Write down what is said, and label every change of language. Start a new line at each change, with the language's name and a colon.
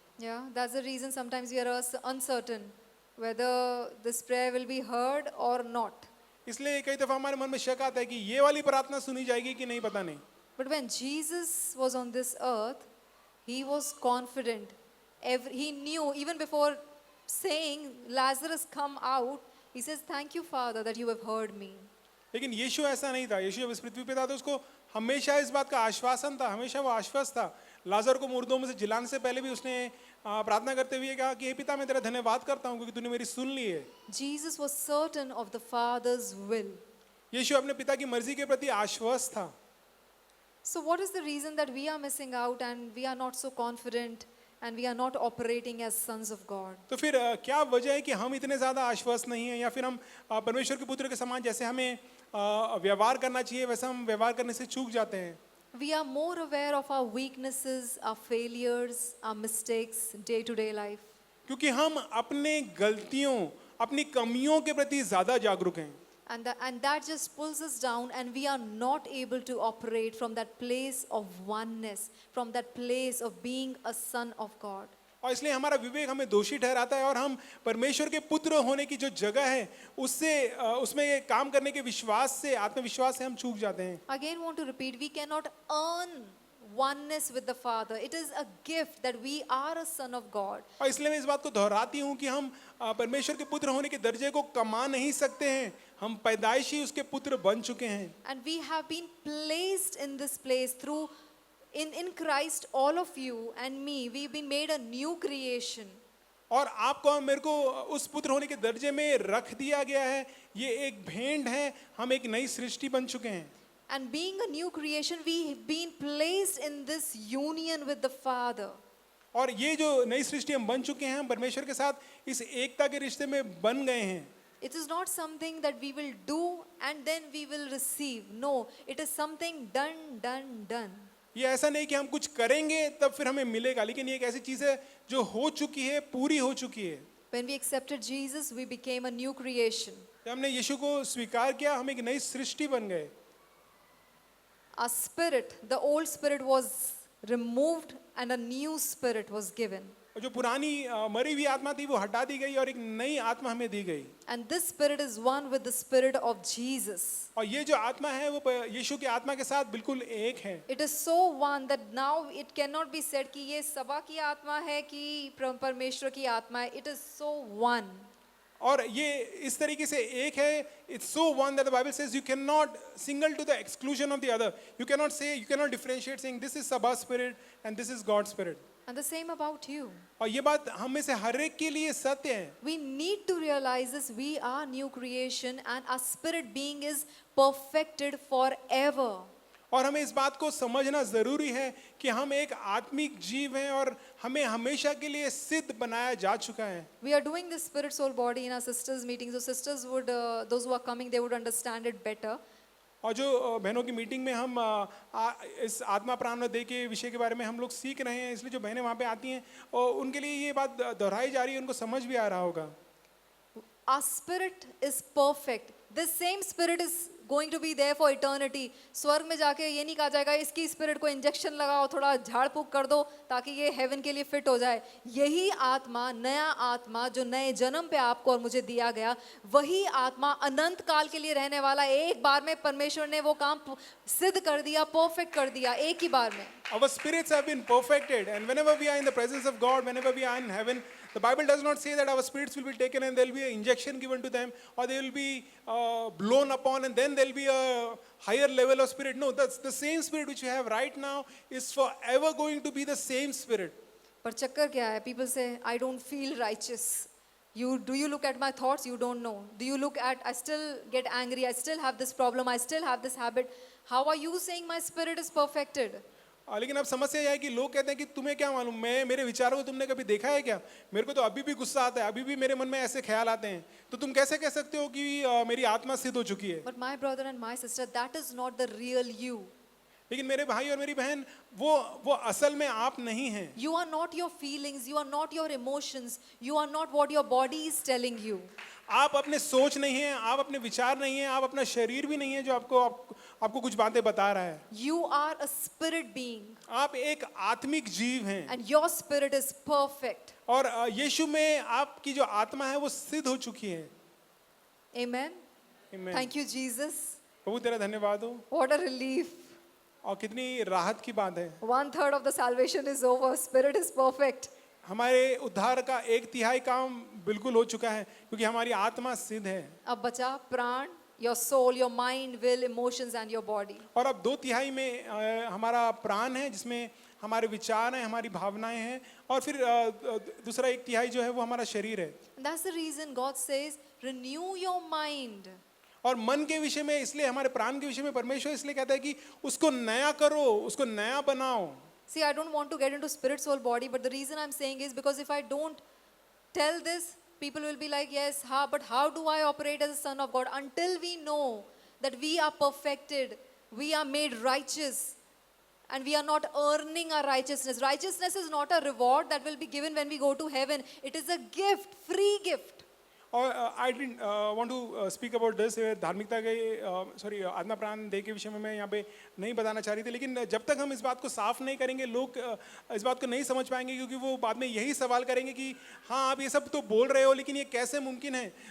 English: Yeah, that's the reason sometimes we are uncertain whether this prayer will be heard or not.
Hindi: इसलिए कई दफा हमारे मन में शक आता है कि ये वाली प्रार्थना सुनी जाएगी कि नहीं, पता नहीं.
English: But when Jesus was on this earth, he was confident. He knew even before saying, Lazarus, come out, he says, thank you, Father, that you have heard me.
Hindi: लेकिन यीशु ऐसा नहीं था. यीशु जब इस पृथ्वी पे था तो उसको हमेशा इस बात का आश्वासन था, हमेशा वो आश्वस्त था. लाजर को मुर्दों में से जिलाने से पहले भी उसने प्रार्थना करते हुए कहा कि हे पिता, मैं तेरा धन्यवाद करता हूँ क्योंकि तूने मेरी सुन ली है.
English: Jesus was certain of the Father's will.
Hindi: यीशु अपने पिता की मर्जी के प्रति आश्वस्त था.
English: So what is the reason that we are missing out and we are not so confident and we are not operating as sons of God?
Hindi: तो फिर क्या वजह है कि हम इतने ज़्यादा आश्वस्त नहीं हैं, या फिर हम परमेश्वर के पुत्र के समान जैसे हमें व्यवहार करना चाहिए वैसा हम व्यवहार करने से चूक जाते हैं?
English: We are more aware of our weaknesses, our failures, our mistakes, day-to-day life.
Hindi: क्योंकि हम अपने गलतियों, अपनी कमियों के प्रति ज़्यादा जागरूक हैं.
English: And that just pulls us down and we are not able to operate from that place of oneness, from that place of being a son of God.
Hindi: और इसलिए हमारा विवेक हमें दोषी ठहराता है और हम परमेश्वर के पुत्र होने की जो जगह है उससे उसमें ये काम करने के विश्वास से, आत्मविश्वास से हम चूक जाते हैं.
English: Again want to repeat, we cannot earn oneness with the Father. It is a gift that we are a son of God.
Hindi: और इसलिए मैं इस बात को दोहराती हूँ कि हम परमेश्वर के पुत्र होने के दर्जे को कमा नहीं सकते हैं. हम पैदाइशी उसके पुत्र बन चुके हैं.
English: And we have been placed in this place through in Christ, all of you and me, we've been made a new creation.
Hindi: और आपको और मेरे को उस पुत्र होने के दर्जे में रख दिया गया है. ये एक भेंट है, हम एक नई सृष्टि बन चुके हैं.
English: And being a new creation, we've been placed in this union with the Father.
Hindi: और ये जो नई सृष्टि हम बन चुके हैं, हम परमेश्वर के साथ इस एकता के रिश्ते में बन गए हैं.
English: It is not something that we will do and then we will receive. No, it is something done.
Hindi: ये ऐसा नहीं कि हम कुछ करेंगे तब फिर हमें मिलेगा, लेकिन ये एक ऐसी चीज है जो हो चुकी है, पूरी हो चुकी है.
English: When we accepted Jesus, we became a new creation.
Hindi: जब हमने यीशु को स्वीकार किया, हम एक नई सृष्टि बन गए.
English: Our spirit, the old spirit was removed and a new spirit was given.
Hindi: और जो पुरानी मरी हुई आत्मा थी वो हटा दी गई और एक नई आत्मा हमें दी गई.
English: And this spirit is one with the spirit of Jesus.
Hindi: और ये जो आत्मा है वो यीशु की आत्मा के साथ बिल्कुल एक है.
English: It is so one that now it cannot be said
Hindi: कि ये सभा की आत्मा है
English: कि परमेश्वर की आत्मा है. It is so one.
Hindi: और ये इस तरीके से एक है.
English: It's so one that the Bible says you cannot single to the exclusion of the other. You cannot differentiate saying this is Sabha spirit and this is God's spirit. And the same about you.
Hindi: और ये बात हम में से हर एक के लिए सत्य है.
English: We need to realize this. We are new creation and our spirit being is perfected forever.
Hindi: और हमें इस बात को समझना जरूरी है कि हम एक आत्मिक जीव हैं और हमें हमेशा के लिए सिद्ध बनाया जा चुका है.
English: We are doing this spirit soul body in our sisters meetings. So sisters would, those who are coming, they would understand it better.
Hindi: और जो बहनों की मीटिंग में हम इस आत्मा प्राण और देह के विषय के बारे में हम लोग सीख रहे हैं, इसलिए जो बहनें वहाँ पे आती हैं और उनके लिए ये बात दोहराई जा रही है, उनको समझ भी आ रहा होगा.
English: Our spirit is perfect. This same spirit is going to be there for eternity.
Hindi: स्वर्ग में जाके ये नहीं कहा जाएगा इसकी स्पिरिट को इंजेक्शन लगाओ, थोड़ा झाड़ फूक कर दो ताकि ये हेवन के लिए फिट हो जाए. यही आत्मा, नया आत्मा जो नए जन्म पे आपको और मुझे दिया गया, वही आत्मा अनंत काल के लिए रहने वाला. एक बार में परमेश्वर ने वो काम सिद्ध कर दिया, परफेक्ट कर दिया एक ही बार में.
English: Our spirits have been perfected, and whenever we are in the presence of God, whenever we are in heaven, the Bible does not say that our spirits will be taken and there will be an injection given to them, or they will be blown upon and then there will be a higher level of spirit. No, that's the same spirit which you have right now is forever going to be the same spirit.
Hindi: पर चक्कर क्या है?
English: People say, I don't feel righteous. Do you look at my thoughts? You don't know. Do you look at, I still get angry, I still have this problem, I still have this habit. How are you saying my spirit is perfected?
Hindi: लेकिन अब समस्या यह है कि लोग कहते हैं कि तुम्हें क्या मालूम, मैं मेरे विचारों को तुमने कभी देखा है क्या? मेरे को तो अभी भी गुस्सा आता है, अभी भी मेरे मन में ऐसे ख्याल आते हैं, तो तुम कैसे कह सकते हो कि मेरी आत्मा सिद्ध हो चुकी है?
English: But my brother and my sister, that is not the real you.
Hindi: लेकिन मेरे भाई और मेरी बहन, वो असल में आप नहीं हैं.
English: You are not your feelings, you are not your emotions, you are not what your body is telling you.
Hindi: आप अपने सोच नहीं हैं, आप अपने विचार नहीं हैं, आप अपना शरीर भी नहीं है जो आपको कुछ बातें बता रहा है.
English: You are a spirit being
Hindi: आप एक आत्मिक जीव हैं
English: and your spirit is perfect.
Hindi: और यीशु में आपकी जो आत्मा है वो सिद्ध हो चुकी है.
English: Amen. Amen. Thank you, Jesus.
Hindi: प्रभु तेरा धन्यवाद हो.
English: What a relief.
Hindi: और कितनी राहत की बात है.
English: 1/3 of the salvation is over. Spirit is perfect.
Hindi: हमारे उद्धार का 1/3 काम बिल्कुल हो चुका है क्योंकि हमारी आत्मा सिद्ध है. अब बचा प्राण,
English: your soul, your mind, will, emotions and your body.
Hindi: और अब 2/3 में हमारा प्राण है जिसमें हमारे विचार हैं, हमारी भावनाएं हैं, और फिर दूसरा 1/3 जो है वो हमारा शरीर है.
English: And that's the reason God says, renew your mind.
Hindi: और मन के विषय में, इसलिए हमारे प्राण के विषय में परमेश्वर इसलिए कहता है कि उसको नया करो, उसको नया बनाओ.
English: See, I don't want to get into spirit, soul, body, but the reason I'm saying is because if I don't tell this, people will be like, yes, but how do I operate as a son of God? Until we know that we are perfected, we are made righteous, and we are not earning our righteousness. Righteousness is not a reward that will be given when we go to heaven. It is a gift, free gift.
Hindi: और
English: I didn't want to speak about this.
Hindi: धार्मिकता के आत्मा प्राण देह के विषय में मैं यहाँ पे नहीं बताना चाह रही थी, लेकिन जब तक हम इस बात को साफ नहीं करेंगे, लोग इस बात को नहीं समझ पाएंगे, क्योंकि वो बाद में यही सवाल करेंगे कि हाँ आप ये सब तो बोल रहे हो, लेकिन ये कैसे मुमकिन है?